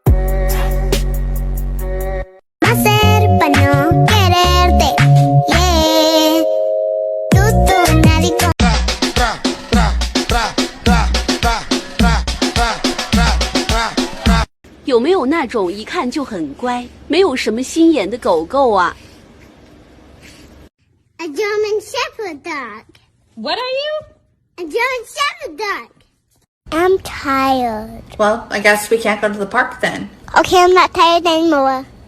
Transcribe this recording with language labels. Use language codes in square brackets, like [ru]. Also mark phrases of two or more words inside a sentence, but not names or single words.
[es] Hacer para no quererte. Yeah. Tú, nadie con... [zh] 有没有那种一看就很乖，没有什么心眼的狗狗啊？ [en] A German Shepherd dog. What are you? A German Shepherd dog. I'm tired. Well, I guess we can't go to the park then. Okay, I'm not tired anymore.